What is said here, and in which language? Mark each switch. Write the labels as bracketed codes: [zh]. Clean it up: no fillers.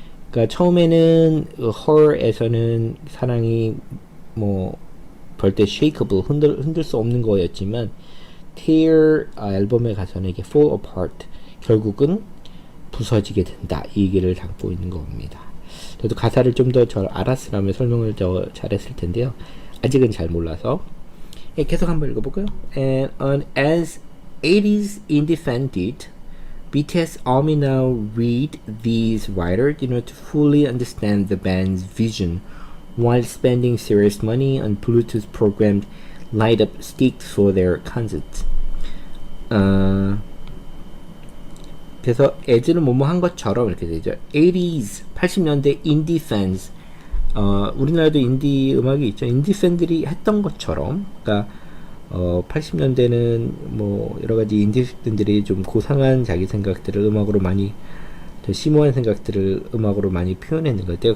[ko] 그러니까 처음에는 her에서는 사랑이 뭐 절대 shakeable 흔들 수 없는 거였지만 tear 앨범에 가서는 이게 [en] fall apart [ko] 결국은 부서지게 된다 이 얘기를 담고 있는 겁니다. 저도 가사를 좀 더 잘 알았으면 설명을 더 잘했을 텐데요. 아직은 잘 몰라서 계속 한번 읽어볼까요? [en] And as 80s indie fan did, BTS Army now read these writers to fully understand the band's vision while spending serious money on Bluetooth programmed light up sticks for their concerts. [ko] 그래서 as는 뭐뭐 한 것처럼 이렇게 되죠. 80s 80년대 인디 fans 우리나라도 인디 음악이 있죠. 인디 팬들이 했던 것처럼, 그러니까 80년대는 뭐 여러 가지 인디 팬들이 좀 고상한 자기 생각들을 음악으로 많이, 더 심오한 생각들을 음악으로 많이 표현했는 것 같아요.